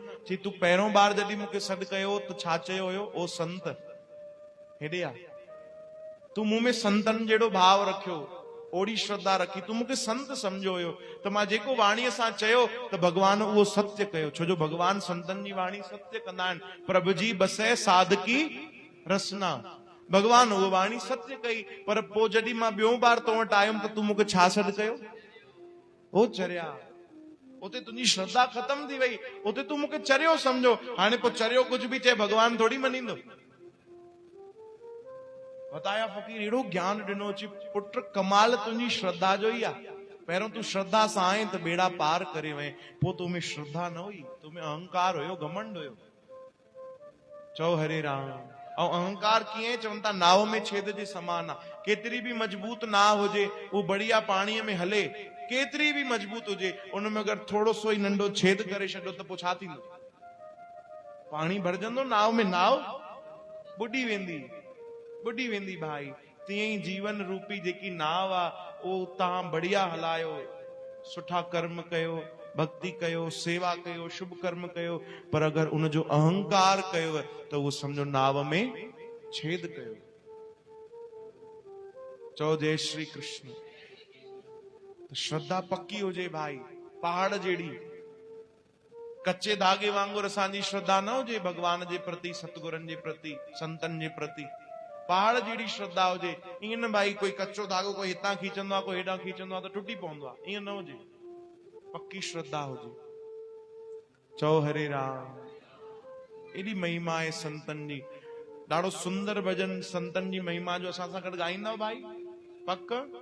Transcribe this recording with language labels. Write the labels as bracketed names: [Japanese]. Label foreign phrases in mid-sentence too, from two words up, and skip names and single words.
[Sindhi] चई तूं पहिरियों बार जॾहिं मूंखे सॾु कयो त छा चयो हुयो? ओ संत, हेॾे आ। तूं मूं में संतनि जहिड़ो भाव रखियो, ओड़ी श्रद्धा रखी, तूं मूंखे संत सम्झो हुयो, त मां जेको वाणीअ सां चयो त भगवान उहो सत्य कयो। छो जो भगवान संतनि जी वाणी सत्य कंदा आहिनि। प्रभु जी [Awadhi] बसै साधकी रसना, [Sindhi] भगवान उहो वाणी सत्य कई। पर पोइ जॾहिं मां ॿियों बार तो वटि आयुमि त तूं मूंखे छा सॾु कयो? ओ चरिया, उते तुंहिंजी श्रद्धा ख़तम थी वई, उते तूं मूंखे चरियो सम्झो। हाणे पोइ चरियो कुझु बि चए भगवान थोड़ी मञींदो। वताया फ़कीर अहिड़ो ज्ञान ॾिनो, चई पुट कमाल तुंहिंजी श्रद्धा जो ई आहे। पहिरियों तूं श्रद्धा सां आहीं त बेड़ा पार करे वएं, पोइ तूं में श्रद्धा न हुई, तूं में अहंकार हुयो, घमंड हुयो। चओ हरे राम। ऐं अहंकार कीअं? चवनि था नाव में छेद जे समान आहे। केतिरी बि मजबूत नाव हुजे, उहो बढ़िया पाणीअ में हले, केतिरी बि मजबूत हुजे, उनमें अगरि थोरो सो ई नंढो छेद करे छॾियो त पोइ छा थींदो? पाणी भरजंदो नाव में, नाव बुॾी वेंदी, बुॾी वेंदी भाई। तीअं ई जीवन रूपी जेकी नाव आहे, उहो तव्हां बढ़िया हलायो, सुठा कर्म कयो, भक्ति कयो, सेवा कयो, शुभ कर्म कयो, पर अगरि उनजो अहंकार कयो त उहो सम्झो नाव में छेद कयो। चओ जय श्री कृष्ण। श्रद्धा पक्की हुजे भाई, पहाड़ जहिड़ी, कच्चे धागे वांगुरु असांजी श्रद्धा न हुजे भगवान जे प्रति, सतगुरनि जे प्रति, संतनि जे प्रति। पहाड़ जहिड़ी श्रद्धा हुजे। ईअं न भाई कोई कच्चो धागो कोई हितां खींचंदो आहे, कोई हेॾां खींचंदो आहे त टुटी पवंदो आहे, ईअं न हुजे, पक्की श्रद्धा हुजे। चओ हरे राम। एॾी महिमा आहे संतनि जी। ॾाढो सुंदर भजन संतनि जी महिमा जो असां सां गॾु ॻाईंदव भाई? पक?